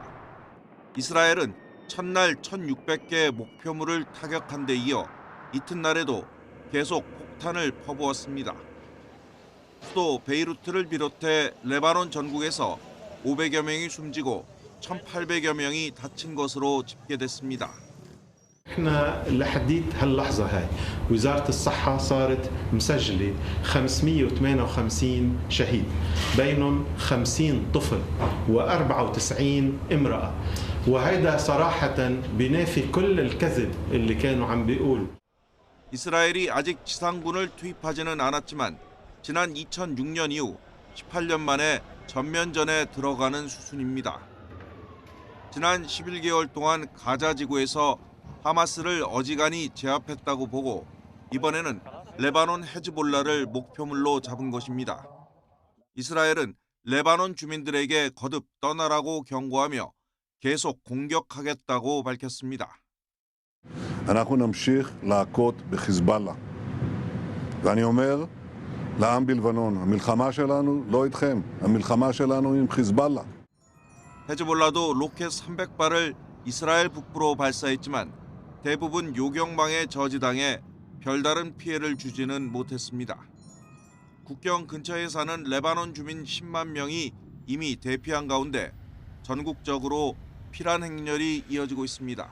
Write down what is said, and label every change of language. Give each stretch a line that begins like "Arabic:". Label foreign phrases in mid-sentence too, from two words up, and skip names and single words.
Korean: 이스라엘은 첫날 1,600개의 목표물을 타격한 데 이어 이튿날에도 계속 폭탄을 퍼부었습니다. 수도 베이루트를 비롯해 레바논 전국에서 500여 명이 숨지고 1,800여 명이 다친 것으로 집계됐습니다.
Arabic: احنا لحديت هاللحظه هاي وزاره الصحه صارت مسجله 558 شهيد بينهم 50 طفل و94 امراه وهيدا صراحه بينافي كل الكذب اللي كانوا عم بيقولوا.
Korean: 이스라엘이 아직 지상군을 투입하지는 않았지만 지난 2006년 이후 18년 만에 전면전에 들어가는 수순입니다. 지난 11개월 동안 가자 지구에서 하마스를 어지간히 제압했다고 보고 이번에는 레바논 헤즈볼라를 목표물로 잡은 것입니다. 이스라엘은 레바논 주민들에게 거듭 떠나라고 경고하며 계속 공격하겠다고 밝혔습니다.
Hebrew: אנחנו נמשיך להכות בחיזבאללה. ואני אומר לעם בלבנון, המלחמה שלנו לא איתכם, המלחמה שלנו עם חיזבאללה.
Korean: 헤즈볼라도 로켓 300발을 이스라엘 북부로 발사했지만 대부분 요격망에 저지당해 별다른 피해를 주지는 못했습니다. 국경 근처에 사는 레바논 주민 10만 명이 이미 대피한 가운데 전국적으로 피란 행렬이 이어지고 있습니다.